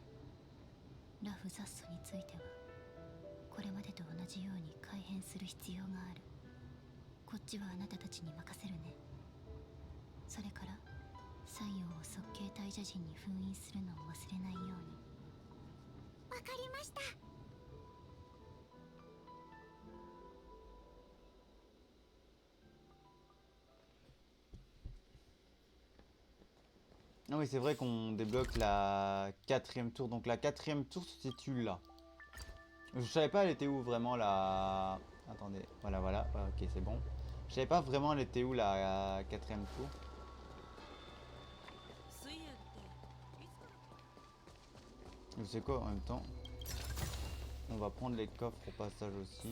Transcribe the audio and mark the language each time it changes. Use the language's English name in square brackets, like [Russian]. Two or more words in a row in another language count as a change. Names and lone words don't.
[Japanese] ラフ・ザッソについてはこれまでと同じように改変する必要がある。こっちはあなたたちに任せるね。それから西洋を側系大蛇人に封印するのを忘れないように。わかりました。 [French] Ah oui, c'est vrai qu'on débloque la 4ème tour. Donc la 4ème tour se situe là. Je savais pas elle était où vraiment la... Attendez, voilà, voilà. Ok, c'est bon. Je savais pas vraiment elle était où la 4ème tour. Je sais quoi en même temps. On va prendre les coffres au passage aussi.